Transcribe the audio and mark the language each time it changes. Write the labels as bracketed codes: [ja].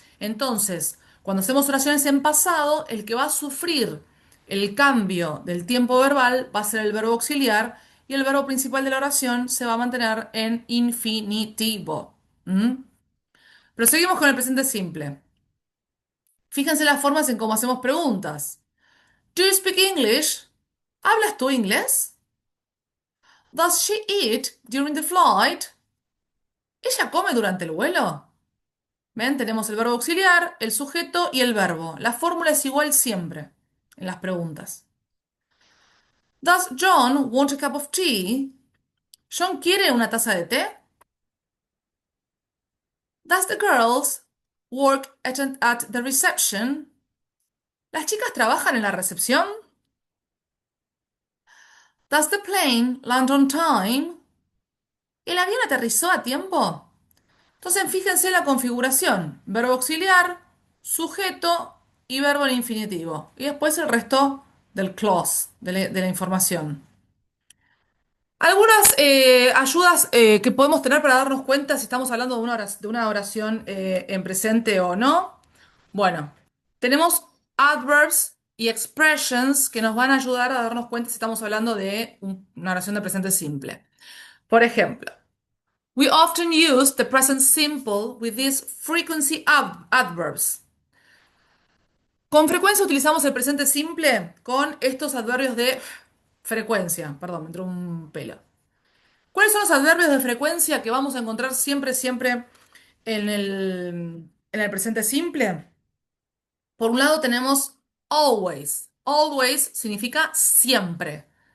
[es] Entonces, cuando hacemos oraciones en pasado, el que va a sufrir el cambio del tiempo verbal va a ser el verbo auxiliar y el verbo principal de la oración se va a mantener en infinitivo. ¿Mm? Proseguimos con el presente simple. Fíjense las formas en cómo hacemos preguntas. [en] Do you speak English? [es] ¿Hablas tú inglés? [en] Does she eat during the flight? [es] ¿Ella come durante el vuelo? ¿Ven? Tenemos el verbo auxiliar, el sujeto y el verbo. La fórmula es igual siempre en las preguntas. [en] Does John want a cup of tea? [es] ¿John quiere una taza de té? [en] Does the girls work at the reception? [es] ¿Las chicas trabajan en la recepción? [en] Does the plane land on time? [es] ¿El avión aterrizó a tiempo? Entonces, fíjense la configuración. Verbo auxiliar, sujeto y verbo en infinitivo. Y después el resto del clause, de la información. Algunas ayudas que podemos tener para darnos cuenta si estamos hablando de una oración en presente o no. Bueno, tenemos adverbs y expressions que nos van a ayudar a darnos cuenta si estamos hablando de una oración de presente simple. Por ejemplo, [en] we often use the present simple with these frequency adverbs. [es] Con frecuencia utilizamos el presente simple con estos adverbios de frecuencia. Perdón, me entró un pelo. ¿Cuáles son los adverbios de frecuencia que vamos a encontrar siempre, siempre en el presente simple? Por un lado tenemos always. Always significa siempre.